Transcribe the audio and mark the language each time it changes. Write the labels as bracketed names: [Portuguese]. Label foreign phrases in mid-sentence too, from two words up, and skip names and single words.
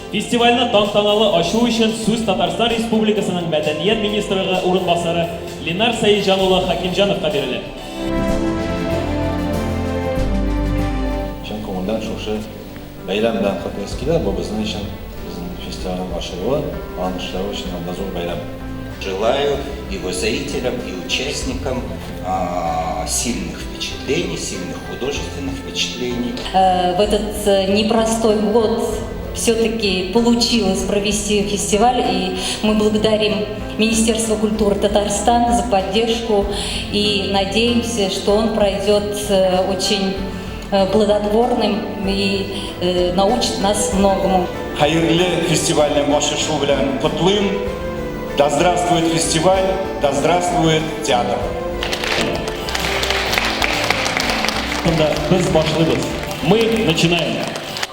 [Tatar] Фестивальны тантаналы ачу өчен сүз Татарстан Республикасының Мәдәният министры урынбасары Ленар Саиджан улы Хакимҗановка бирелә. Чын күңелдән шушы бәйрәм белән катнашып килә, бу безнең өчен, безнең фестивальнең ачылуы, аның эшләве өчен анда зур бәйрәм. [Russian] Желаю его зрителям и участникам сильных впечатлений, сильных художественных впечатлений. В этот непростой год все-таки получилось провести фестиваль, и мы благодарим Министерство культуры Татарстана за поддержку и надеемся, что он пройдет очень плодотворным и научит нас многому. [Tatar] Хайырлы фестивальным ачышу белән котлыйм. [Russian] Да здравствует фестиваль, да здравствует театр. [Tatar] Без башлыбыз. [Russian] Мы начинаем.